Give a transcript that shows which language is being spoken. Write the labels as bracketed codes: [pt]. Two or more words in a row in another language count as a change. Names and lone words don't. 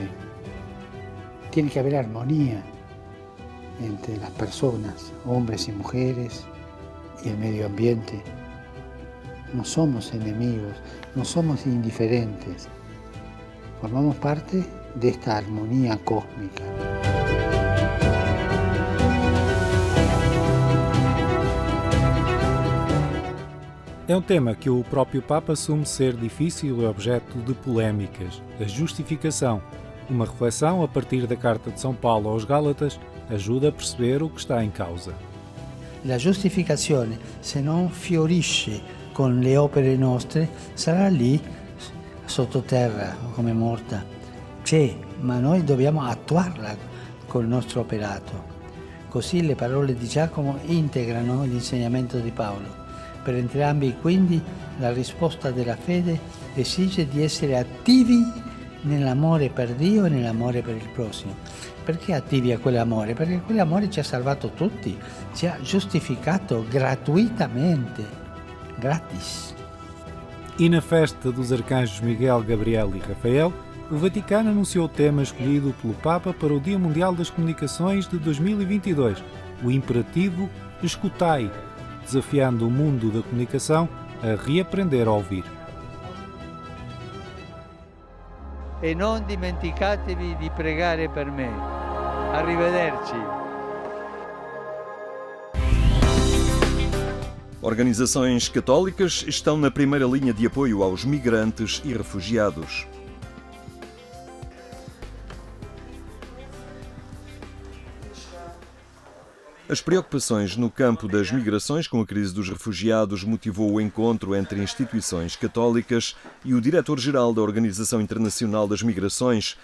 [es] Tiene que haber armonía entre las personas, hombres y mujeres, y el medio ambiente. No somos enemigos, no somos indiferentes. Formamos parte de esta armonía cósmica. [pt] É um tema que o próprio Papa assume ser difícil e objeto de polémicas. A justificação, uma reflexão a partir da Carta de São Paulo aos Gálatas, ajuda a perceber o que está em causa. [it] La giustificazione, se non fiorisce con le opere nostre, sarà lì sottoterra come morta. C'è, ma noi dobbiamo attuarla col nostro operato. Così le parole di Giacomo integrano l'insegnamento di Paolo. Per entrambi, quindi, la risposta della fede esige di essere attivi nell'amore per Dio e nell'amore per il prossimo. Perché attivi a quell'amore? Perché quell'amore ci ha salvato tutti, ci ha giustificato gratuitamente, gratis. [pt] E na festa dos arcanjos Miguel, Gabriel e Rafael, o Vaticano anunciou o tema escolhido pelo Papa para o Dia Mundial das Comunicações de 2022, o imperativo Escutai, desafiando o mundo da comunicação a reaprender a ouvir. [it] E non dimenticatevi di pregare per me. Arrivederci. [pt] Organizações católicas estão na primeira linha de apoio aos migrantes e refugiados. As preocupações no campo das migrações com a crise dos refugiados motivou o encontro entre instituições católicas e o diretor-geral da Organização Internacional das Migrações.